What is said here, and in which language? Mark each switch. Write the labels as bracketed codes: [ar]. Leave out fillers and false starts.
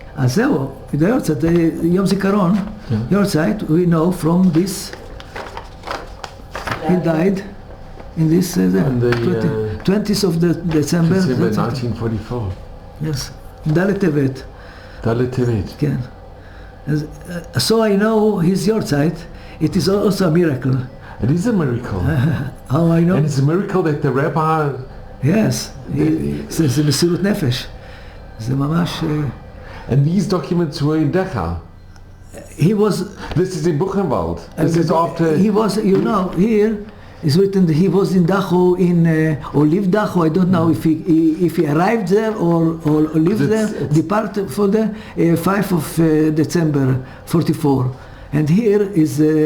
[he] אז זהו, [en] יahrzeit, [he] יום זיכרון, [en] yahrzeit, we know from this, he died in this 20th of December 1944. Yes, [he] ד' טבת. ד' טבת. כן. [en] So I know his yahrzeit. It is also a miracle. It is a miracle. How I know? And it's a miracle that the rabbi... Yes, [he] זה מסירות נפש. זה ממש... [en] And these documents were in Dachau. He was... This is in Buchenwald. This is after... He was, you know, here is written that he was in Dachau, or lived Dachau. I don't know if he arrived there or lived there, departed for the 5th of December 44. And here is...